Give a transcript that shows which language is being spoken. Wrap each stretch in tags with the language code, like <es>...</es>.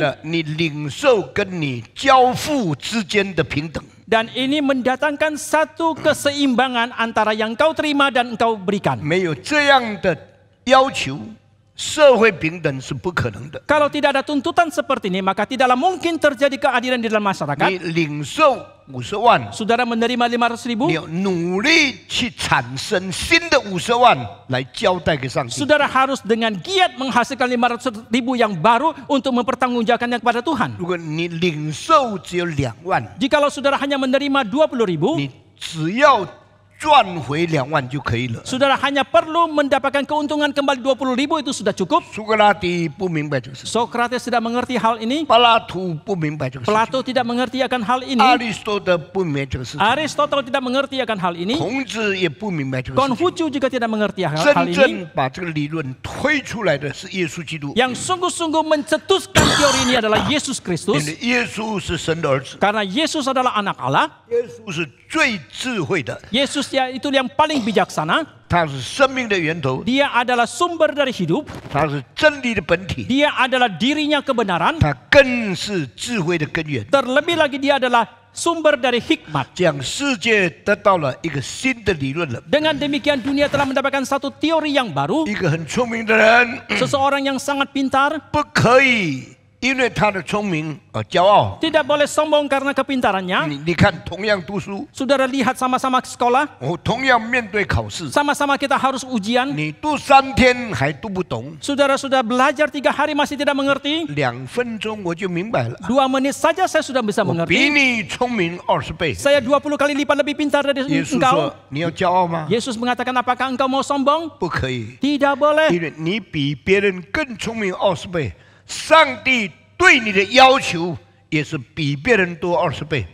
<zh>了你领受跟你交付之间的平等。</zh> <id>Dan ini mendatangkan satu keseimbangan antara yang kau terima dan engkau berikan.</id> <zh>没有这样的要求，社会平等是不可能的。</zh> <id>Kalau tidak ada tuntutan seperti ini, maka tidaklah mungkin terjadi keadilan di dalam</id> <zh>你</zh> <id>masyarakat.</id> <zh>领受50万，</zh> <id>Saudara menerima 500 ribu,</id> <zh>你要努力去产生新的50万来交代给上帝。</zh> <id>saudara harus dengan giat menghasilkan 500 ribu yang baru untuk mempertanggungjawabkannya kepada Tuhan.</id> <zh>如果你领受只有2万，</zh> <id>Jikalau saudara hanya menerima 20 ribu,</id> <zh>你只要赚回2万就可以了。</zh> <id>saudara hanya perlu mendapatkan keuntungan kembali 20 ribu itu sudah cukup.</id> <zh>苏格拉底不明白这个事，</zh> <id>Socrates tidak mengerti hal ini.</id> <zh>柏拉图不明白这个事，</zh> <id>Plato tidak mengerti akan hal ini.</id> <zh>阿里斯多德不明白这个事，</zh> <id>Aristotle tidak mengerti akan hal ini.</id> <zh>孔子也不明白这个事。</zh> <id>Konfusius juga tidak mengerti hal</id> <zh>真</zh> <id>ini.</id> <zh>正把这个理论推出来的是耶稣基督，</zh> <id>Yang sungguh-sungguh mencetuskan teori ini adalah Yesus</id> <zh>因</zh> <id>Kristus.</id> <zh>为耶稣是神的儿子，</zh> <id>Karena Yesus adalah anak Allah.</id> <zh>耶稣是最智慧的，</zh> <id>Yesus ya itu yang paling bijaksana.</id> <zh>他是生命的源头，</zh> <id>Dia adalah sumber dari hidup.</id> <zh>他是真理的本体，</zh> <id>Dia adalah dirinya kebenaran.</id> <zh>他更是智慧的根源。</zh> <id>Terlebih lagi dia adalah sumber dari hikmat.</id> <zh>这样世界得到了一个新的理论了。</zh> <id>Dengan demikian dunia telah mendapatkan satu teori yang baru.</id> <zh>一个很聪明的人</zh> <id>Seseorang yang sangat pintar</id> <zh>不可以因为他的聪明而骄傲。</zh> <id>tidak boleh sombong karena kepintarannya.</id> <zh>你看，同样读书，</zh> <id>Saudara lihat sama-sama sekolah,</id> <zh>同样面对考试，</zh> <id>sama-sama kita harus ujian.</id> <zh>你读3天还读不懂，</zh> <id>Saudara sudah belajar 3 hari masih tidak mengerti.</id> <zh>2分钟我就明白了。</zh> <id>2 menit saja saya sudah bisa</id> <zh>我比</zh> <id>mengerti.</id> <zh>你聪明20倍。</zh> <id>Saya 20 kali lipat lebih pintar dari</id> <zh>耶稣</zh> <id>engkau.</id> <zh>说：“你要骄傲吗？</zh> <id>Yesus mengatakan, apakah engkau mau sombong?</id> <zh>不可以，</zh> <id>Tidak boleh.</id> <zh>因为你比别人更聪明20倍。上帝对你的要求也是比别人多20倍。</zh>